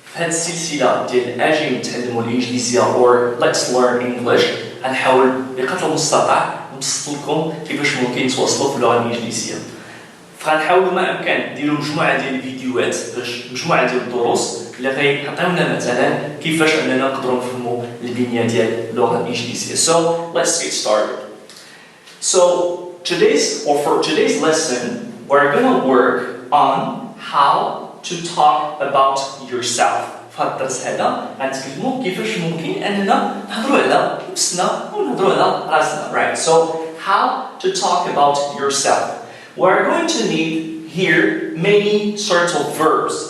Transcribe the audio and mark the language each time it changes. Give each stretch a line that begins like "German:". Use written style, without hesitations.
Arabic: السلسلة ديال أجي نتعلموا الإنجليزية
English: or let's learn English
Arabic: غنحاول بقدر المستطاع نبسط لكم كيفاش ممكن نتواصلوا في اللغة الإنجليزية. فغنحاولوا ما أمكن نديروا مجموعة ديال الفيديوهات مجموعة ديال الدروس اللي غيعطيونا مثلا كيفاش أننا نقدروا نفهموا البنية ديال اللغة الإنجليزية.
English: So let's get started. So for today's lesson, we're gonna work on how to talk about yourself.
Arabic: في هذا الدرس هذا غنتكلموا كيفاش ممكن أننا نهضروا على نفسنا ونهضروا على راسنا.
English: Right. So how to talk about yourself. We're going to need here many sorts of verbs.